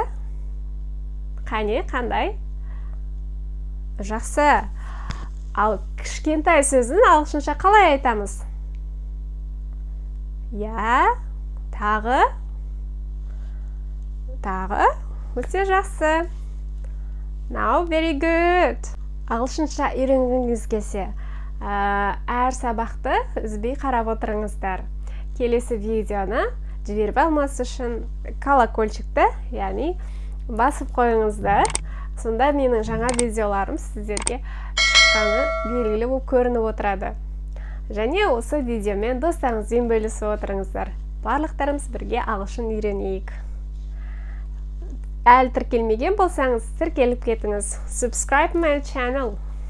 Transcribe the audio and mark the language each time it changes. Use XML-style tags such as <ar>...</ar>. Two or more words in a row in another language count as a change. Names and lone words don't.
<kk>Қане, қандай? Жақсы. Ал кішкентай сөзін ағылшынша қалай айтамыз? Я, тағы. Өте жақсы.</kk> <en>Now, very good.</en> <kk>Ағылшынша үйренгіңіз келсе, әр сабақты үзбей қарап отырыңыздар. Келесі видеоны жіберіп алмас үшін колокольчикті, яғни басып қойыңыздар. Сонда менің жаңа видеоларым сіздерге шыққаны белгілі болып көрініп отырады. Және осы видеомен достарыңызбен бөлісіп отырыңыздар. Барлықтарымыз бірге ағылшын үйренейік. Әлі тіркелмеген болсаңыз, тіркеліп кетіңіз.</kk> <en>Subscribe my channel.</en>